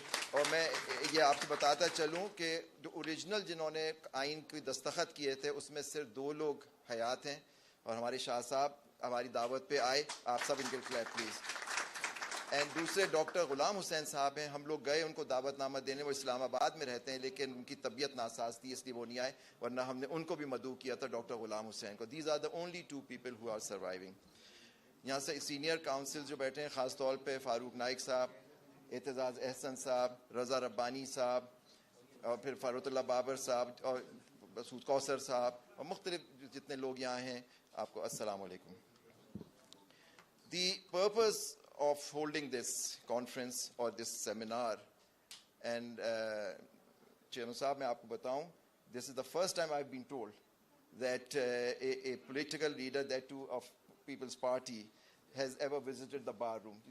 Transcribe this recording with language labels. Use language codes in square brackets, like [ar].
[ur] اور میں یہ آپ کو بتاتا چلوں کہ جو اوریجنل جنہوں نے آئین کی دستخط کیے تھے اس میں صرف 2 لوگ حیات ہیں اور ہمارے شاہ صاحب ہماری دعوت پہ آئے. آپ سب ان کے کلیپ پلیز. اینڈ دوسرے ڈاکٹر غلام حسین صاحب ہیں، ہم لوگ گئے ان کو دعوت نامہ دینے، وہ اسلام آباد میں رہتے ہیں لیکن ان کی طبیعت ناساز تھی اس لیے وہ نہیں آئے، ورنہ ہم نے ان کو بھی مدعو کیا تھا، ڈاکٹر غلام حسین کو. [en] These are the only 2 people who are surviving. [ur] یہاں سے سینئر کاؤنسل جو بیٹھے ہیں خاص طور پہ فاروق نائک صاحب، اعتزاز احسن صاحب، رضا ربانی صاحب اور پھر فاروق اللہ بابر صاحب اور مسعود کوثر صاحب اور مختلف جتنے لوگ یہاں ہیں، آپ کو السلام علیکم. [en] The purpose of holding this conference or this seminar, and Chairman Sahab, [ur] میں آپ کو بتاؤں, [en] this is the first time I've been told that a political leader, that too of People's Party, has ever visited the bar room.